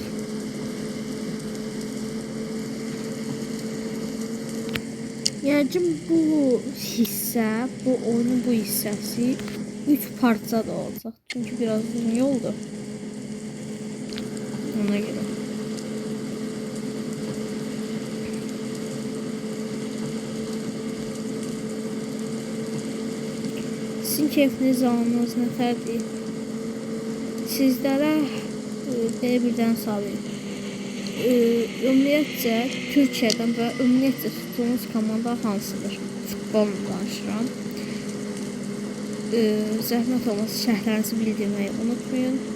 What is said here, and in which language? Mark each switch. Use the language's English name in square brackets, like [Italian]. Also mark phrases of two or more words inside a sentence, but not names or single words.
[Turkish] Yani bu hisse, bu oyunun bu hissesi 3 parça da olacak. Çünkü biraz uzun yoldu. Ona göre. [Azerbaijani] Sizin keyfiniz almanız nətərdir? Sizlərə belə birdən salayım. Ümumiyyətcə Türkiyədən və ümumiyyətcə tutduğunuz komanda hansıdır? Futbol danışıram. Zəhmət olmasa şəhərlərinizi bildirməyi unutmayın.